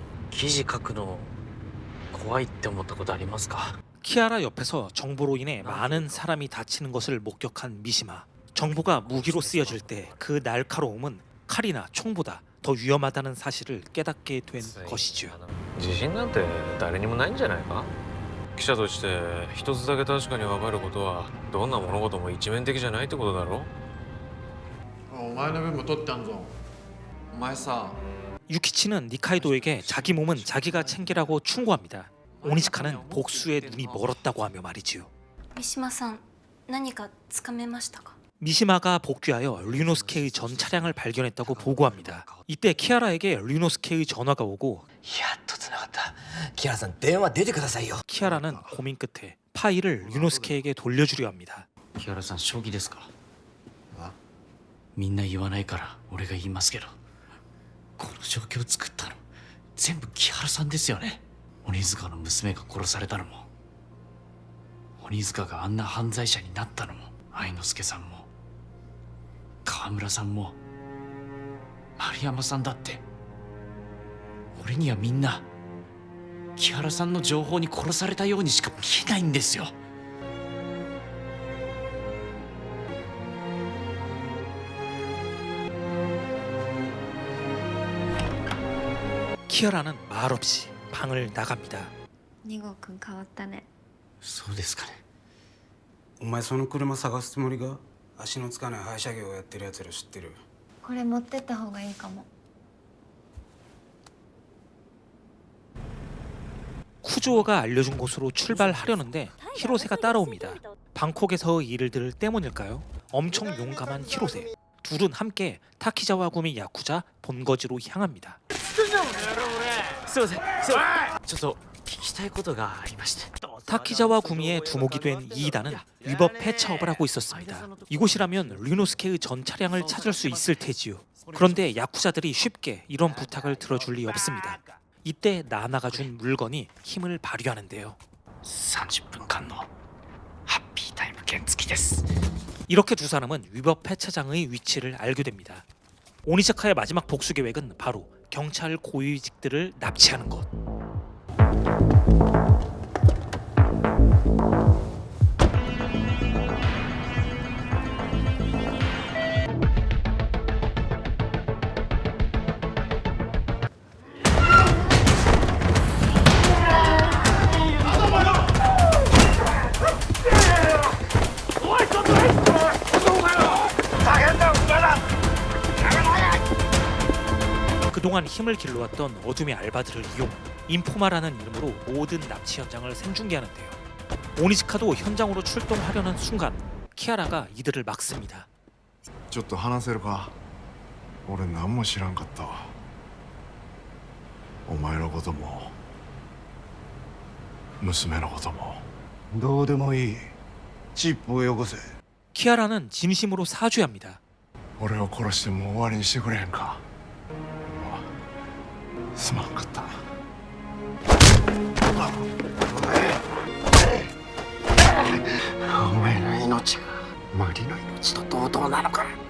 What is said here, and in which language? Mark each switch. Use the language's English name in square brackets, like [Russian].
[Japanese] 記事書くの怖いって思ったことありますか？ [Korean] 키아라 옆에서 정보로 인해 많은 사람이 다치는 것을 목격한 미시마. 정보가 무기로 쓰여질 때 그 날카로움은 칼이나 총보다 더 위험하다는 사실을 깨닫게 된 것이죠. [Japanese] 自信なんて誰にもないんじゃないか？記者として一つだけ確かに分かることはどんな物事も一面的じゃないってことだろ？お前の分も取ってあんぞ。お前さ。 [Korean] 유키치는 니카이도에게 자기 몸은 자기가 챙기라고 충고합니다. 오니즈카는 복수에 눈이 멀었다고 하며 말이지요. [Japanese] 三島さん、何かつかめましたか？ [Korean] 미시마가 복귀하여 류노스케의 전 차량을 발견했다고 보고합니다. 이때 키아라에게 류노스케의 전화가 오고 [Japanese] やっとつながった。キアラさん電話出てくださいよ。 [Korean] 키아라는 고민 끝에 파일을 류노스케에게 돌려주려 합니다. [Japanese] キアラさん正気ですか？みんな言わないから俺が言いますけど、この状況を作ったの全部木原さんですよね。鬼塚の娘が殺されたのも、鬼塚があんな犯罪者になったのも、愛之助さんも川村さんも丸山さんだって、俺にはみんな木原さんの情報に殺されたようにしか見えないんですよ。 [Korean] 키아라는 말없이 방을 나갑니다. [Japanese] 2号くん変わったね。そうですかね。お前その車探すつもりが？足のつかない廃車業をやってるやつら知ってる？これ持ってった方がいいかも。 [Korean] 쿠조어가 알려준 곳으로 출발하려는데 히로세가 따라옵니다. 방콕에서의 일들 때문일까요? 엄청 용감한 히로세. 둘은 함께 타키자와 구미 야쿠자 본거지로 향합니다. [Japanese] すいません。ちょっと聞きたいことがありまして。 [Korean] 타키자와 구미의 두목이 된 이이다는 위법 폐차업을 하고 있었습니다. 이곳이라면 류노스케의 전 차량을 찾을 수 있을 테지요. 그런데 야쿠자들이 쉽게 이런 부탁을 들어줄 리 없습니다. 이때 나나가 준 물건이 힘을 발휘하는데요. [Japanese] 30分間のハッピータイム券付きです。 [Korean] 이렇게 두 사람은 위법 폐차장의 위치를 알게 됩니다. 오니자카의 마지막 복수 계획은 바로 경찰 고위직들을 납치하는 것. 그동안 힘을 길러왔던 어둠의 알바들을 이용합니다. 인포마라는 이름으로 모든 납치 현장을 생중계하는데요. 오니지카도 현장으로 출동하려는 순간 키아라가 이들을 막습니다. [Japanese] ちょっと話せるか。俺何も知らんかったわ。お前のことも娘のことも。どうでもいい。チップをよこせ。 [Korean] 키아라는 진심으로 사죄합니다. [Japanese] 俺を殺してもう終わりにしてくれへんか。すまんかった。お前の命がマリの命と同等なのか。